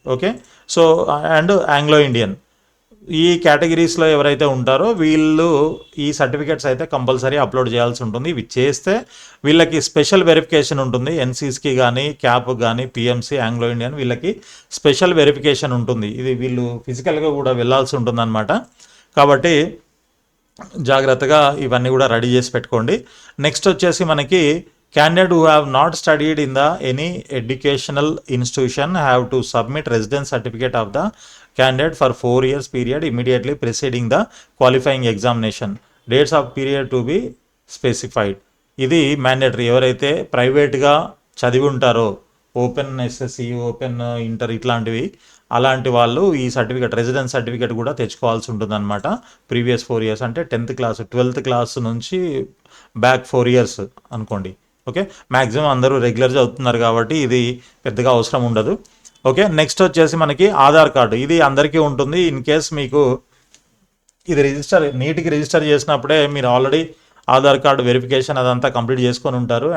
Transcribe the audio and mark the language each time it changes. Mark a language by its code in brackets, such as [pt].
[te] Okay, so and Anglo Indian, ఈ కేటగిరీస్లో ఎవరైతే ఉంటారో వీళ్ళు ఈ సర్టిఫికేట్స్ అయితే కంపల్సరీ అప్లోడ్ చేయాల్సి ఉంటుంది. ఇవి చేస్తే వీళ్ళకి స్పెషల్ వెరిఫికేషన్ ఉంటుంది. ఎన్సీసీకి కానీ, క్యాప్ కానీ, పిఎంసి, ఆంగ్లో ఇండియన్ వీళ్ళకి స్పెషల్ వెరిఫికేషన్ ఉంటుంది. ఇది వీళ్ళు ఫిజికల్గా కూడా వెళ్ళాల్సి ఉంటుంది అనమాట. కాబట్టి జాగ్రత్తగా ఇవన్నీ కూడా రెడీ చేసి పెట్టుకోండి. నెక్స్ట్ వచ్చేసి మనకి [en] candidate who have not studied in the any educational institution have to submit residence certificate of the candidate for 4 years period immediately preceding the qualifying examination. Dates of period to be specified. [te] ఇది mandatory. ఎవరైతే ప్రైవేట్గా చదివి ఉంటారో, open SSC, open inter ఇట్లాంటివి, అలాంటి వాళ్ళు ఈ certificate, residence certificate కూడా తెచ్చుకోవాల్సి ఉంటుందన్నమాట. ప్రీవియస్ 4 years అంటే 10th class 12th class నుంచి బ్యాక్ 4 years అనుకోండి. ఓకే, మ్యాక్సిమం అందరూ రెగ్యులర్ చదువుతున్నారు కాబట్టి ఇది పెద్దగా అవసరం ఉండదు. ఓకే, నెక్స్ట్ వచ్చేసి మనకి ఆధార్ కార్డు. ఇది అందరికీ ఉంటుంది. ఇన్ కేస్ మీకు ఇది నీట్కి రిజిస్టర్ చేసినప్పుడే మీరు ఆల్రెడీ ఆధార్ కార్డు వెరిఫికేషన్ అదంతా కంప్లీట్ చేసుకొని ఉంటారు.